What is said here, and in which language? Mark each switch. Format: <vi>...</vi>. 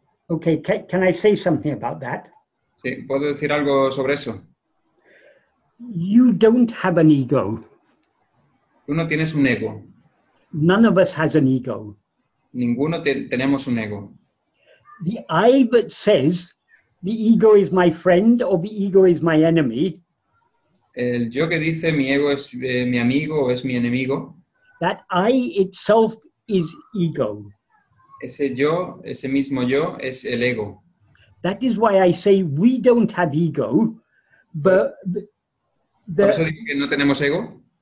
<en>Okay, can I say something about that?</en> <es>Sí, ¿puedo decir algo sobre eso?</es> <en>You don't have an ego.</en> <es>Tú no tienes un ego.</es> <en>None of us has an ego.</en> <es>Ninguno tenemos un ego.</es> <en>The I that says the ego is my friend or the ego is my enemy.</en> <es>El yo que dice mi ego es mi amigo o es mi enemigo.</es> <en>That I itself is ego.</en> <es>Ese yo, ese mismo yo, es el ego.</es> <en>That is why I say we don't have ego, but</en> <es>¿Por eso digo que no tenemos ego?</es>